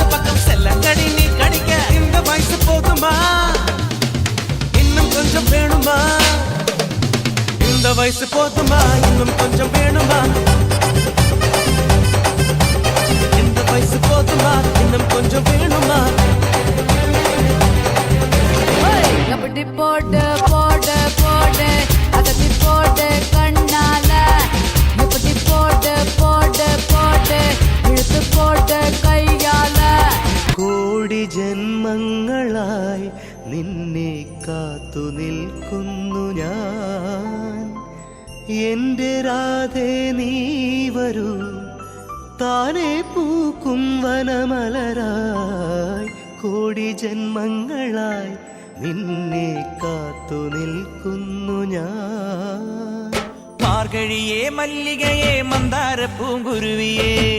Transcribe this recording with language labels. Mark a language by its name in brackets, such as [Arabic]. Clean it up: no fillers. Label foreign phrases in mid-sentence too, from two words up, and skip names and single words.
[Tamil] பக்கம் செல்லங்கடி நீ கடிக்க இந்த வயசு போதுமா இன்னும் கொஞ்சம் வேணுமா இந்த வயசு போதுமா இன்னும் கொஞ்சம் வேணுமா இந்த வயசு போதுமா இன்னும் கொஞ்சம் வேணுமா அப்படி போடு போடு போடு அதட்டி போடு கண்ணால இப்படி போடு போடு போடு இழுத்து போடு கையால [Malayalam] കോടി ജന്മങ്ങളായി നിന്നെ കാത്തു നിൽക്കുന്നു ഞാൻ എൻ്റെ രാധേ നീ വരൂ താനേ പൂക്കും വനമലരായി കോടി ജന്മങ്ങളായി നിന്നെ കാത്തു നിൽക്കുന്നു ഞാൻ [Tamil] மார்கழியே மல்லிகையே மந்தார பூங்குருவியே